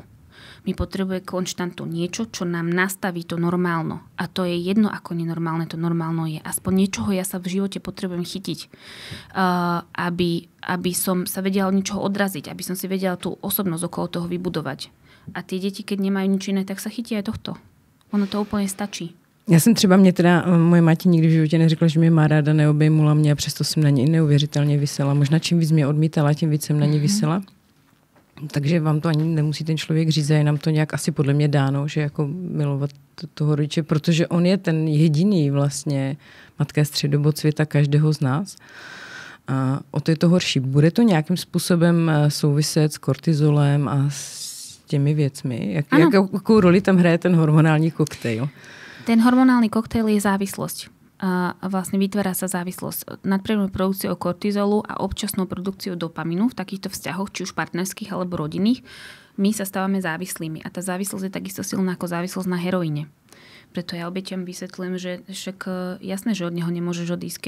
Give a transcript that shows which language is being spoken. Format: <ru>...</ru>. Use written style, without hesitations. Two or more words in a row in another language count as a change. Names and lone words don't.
<sk>My potrebujeme konštantu, niečo, čo nám nastaví to normálno. A to je jedno, ako nenormálne to normálno je. Aspoň niečoho ja sa v živote potrebujem chytiť. Aby som sa vedela od ničoho odraziť. Aby som si vedela tú osobnosť okolo toho vybudovať. A tie deti, keď nemajú nič iné, tak sa chytia aj tohto.</sk> <cs>Ono to úplně stačí. Já jsem třeba, moje máti nikdy v životě neřekla, že mě má ráda, neobejmula mě a přesto jsem na ně neuvěřitelně visela. Možná čím víc mě odmítala, tím víc jsem na ní visela. Takže vám to ani nemusí ten člověk říct, je nám to nějak asi podle mě dáno, že jako milovat toho rodiče, protože on je ten jediný vlastně, matka je středobod světa každého z nás. A o to je to horší. Bude to nějakým způsobem souviset s kortizolem a s těmi věcmi? Jakou roli tam hraje ten hormonální koktejl?</cs> <sk>Ten hormonálny koktejl je závislosť. A vlastne vytvára sa závislosť nadpriemernú produkciou kortizolu a občasnou produkciou dopamínu v takýchto vzťahoch, či už partnerských alebo rodinných. My sa stávame závislými a tá závislosť je takisto silná ako závislosť na heroíne. Preto ja obeťam vysvetlím, že však jasné, že od neho nemôžeš odísť.</sk>